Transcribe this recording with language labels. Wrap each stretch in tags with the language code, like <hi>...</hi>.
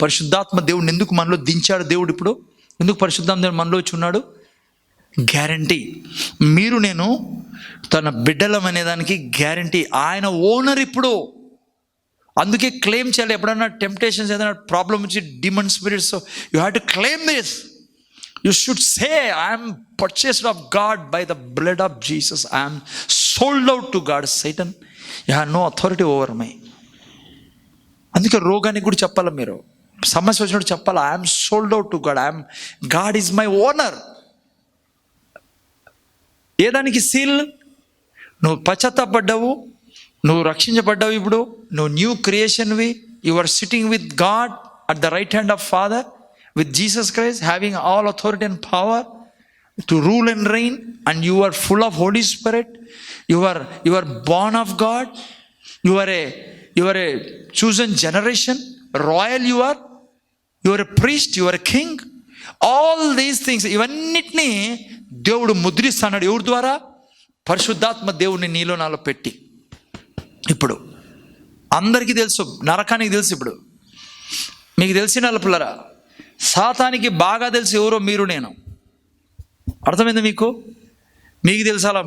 <te>పరిశుద్ధాత్మ దేవుడిని ఎందుకు మనలో దించాడు దేవుడు? ఇప్పుడు ఎందుకు పరిశుద్ధాత్మ దేవుడు మనలో వచ్చి ఉన్నాడు? గ్యారంటీ. మీరు నేను తన బిడ్డలం అనేదానికి గ్యారంటీ. ఆయన ఓనర్ ఇప్పుడు. అందుకే క్లెయిమ్ చేయాలి. ఎప్పుడన్నా టెంప్టేషన్స్ ఏదైనా ప్రాబ్లమ్ వచ్చి demon spirits,</te> <en>You have to claim this. You should say, I am purchased of God by the blood of Jesus. I am sold out to God. Satan, you have no authority over me.</en> <te>అందుకే రోగానికి కూడా చెప్పాలి, మీరు సమస్య వచ్చినప్పుడు చెప్పాలి,</te> <en>I am sold out to God. God is my owner.</en> <te>ఏదానికి seal? నువ్వు పశ్చాత్తాపడ్డావు, నువ్వు రక్షించబడ్డావు, ఇప్పుడు నువ్వు new క్రియేషన్వి.</te> <en>You are sitting with God at the right hand of father, with Jesus Christ, having all authority and power to rule and reign, and you are full of Holy Spirit. You are born of God. You are a chosen generation, royal. You are a priest. You are a king. All these things,</en> <te>ఇవన్నిటినీ దేవుడు ముద్రిస్తున్నాడు. ఎవరి ద్వారా? పరిశుద్ధాత్మ దేవుడిని నీలో నాలో పెట్టి. ఇప్పుడు అందరికీ తెలుసు, నరకానికి తెలుసు. ఇప్పుడు మీకు తెలిసిన వాళ్ళ పిల్లరా, సాతానికి బాగా తెలుసు ఎవరో మీరు నేను. అర్థమైంది మీకు? మీకు తెలుసాలా?</te>